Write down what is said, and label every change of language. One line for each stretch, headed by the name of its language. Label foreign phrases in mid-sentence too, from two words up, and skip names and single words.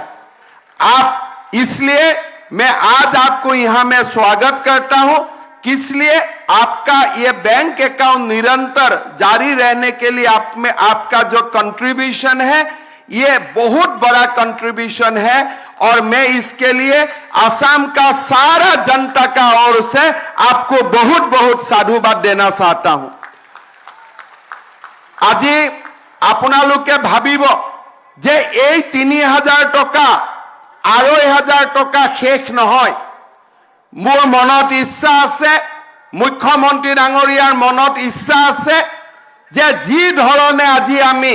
Hindi: आप इसलिए मैं आज आपको यहां में स्वागत करता हूं, इसलिए आपका ये बैंक अकाउंट निरंतर जारी रहने के लिए आप में आपका जो कंट्रीब्यूशन है ये बहुत बड़ा कंट्रीब्यूशन है। और मैं इसके लिए असम का सारा जनता का ओर से आपको बहुत बहुत साधुवाद देना चाहता हूं।
Assamese: আজি আপোনালোকে ভাবিব যে এই ৩০০০ টকা ২৫০০ টকা শেষ নহয়। মোৰ মনত ইচ্ছা আছে, মুখ্যমন্ত্ৰী ডাঙৰীয়াৰ মনত ইচ্ছা আছে যে যি ধৰণে আজি আমি